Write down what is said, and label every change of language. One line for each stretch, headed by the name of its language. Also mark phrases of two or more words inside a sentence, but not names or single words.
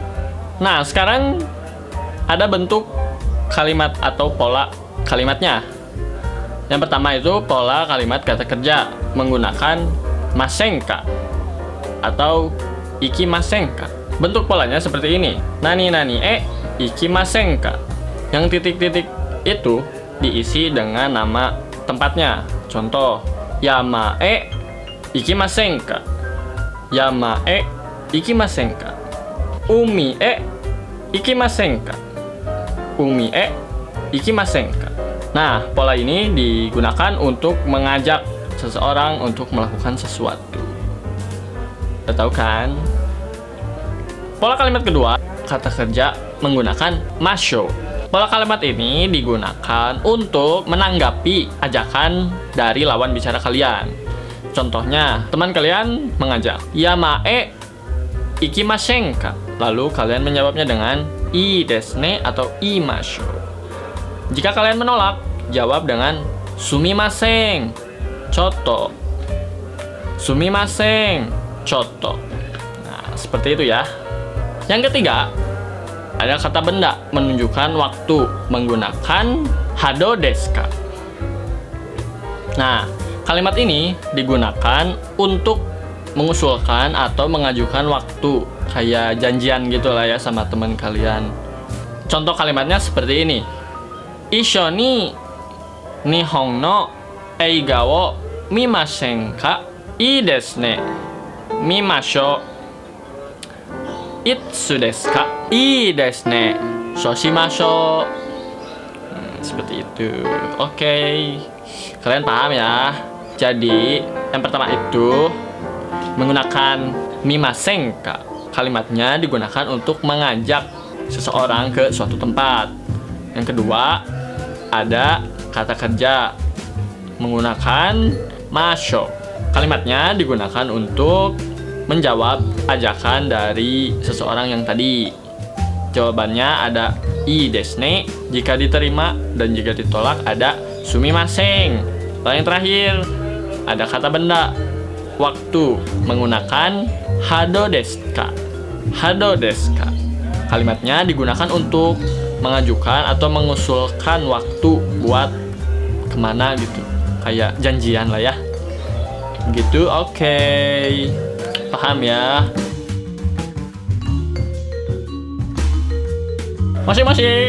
Indonesian: Nah, sekarang ada bentuk kalimat atau pola kalimatnya. Yang pertama itu pola kalimat kata kerja menggunakan masenka atau ikimasenka. Bentuk polanya seperti ini.
Japanese: 何へ行きませんか.
Indonesian: Yang titik-titik itu diisi dengan nama tempatnya. Contoh,
Japanese: 山へ行きませんか. 山へ行きませんか。海へ行きませんか. 海へ行きませんか.
Indonesian: Nah, pola ini digunakan untuk mengajak seseorang untuk melakukan sesuatu. Udah tahu kan? Pola kalimat kedua, kata kerja menggunakan masho. Pola kalimat ini digunakan untuk menanggapi ajakan dari lawan bicara kalian. Contohnya, teman kalian mengajak,
Japanese: 山へ行きませんか?
Indonesian: Lalu kalian menjawabnya dengan
Japanese: いいですね
Indonesian: atau imasho. Jika kalian menolak, jawab dengan
Japanese: すみません、ちょっと. すみません、ちょっと.
Indonesian: Nah, seperti itu ya. Yang ketiga, ada kata benda menunjukkan waktu menggunakan
Japanese: はどうですか.
Indonesian: Nah, kalimat ini digunakan untuk mengusulkan atau mengajukan waktu, kayak janjian gitu lah ya sama teman kalian. Contoh kalimatnya seperti ini.
Japanese: 一緒に日本の映画を見ませんか? いいですね。見ましょう. いつですか? いいですね。そうしましょう.
Indonesian: Seperti itu. Oke. Kalian paham ya? Jadi, yang pertama itu menggunakan
Japanese: 見ませんか.
Indonesian: Kalimatnya digunakan untuk mengajak seseorang ke suatu tempat. Yang kedua, ada kata kerja menggunakan masho. Kalimatnya digunakan untuk menjawab ajakan dari seseorang yang tadi. Jawabannya ada
Japanese: いいですね
Indonesian: jika diterima, dan jika ditolak ada sumimasen. Lalu yang terakhir ada kata benda waktu menggunakan
Japanese: はどうですか. はどうですか.
Indonesian: Kalimatnya digunakan untuk mengajukan atau mengusulkan waktu buat kemana gitu, kayak janjian lah ya gitu. Oke. Paham ya? Masih.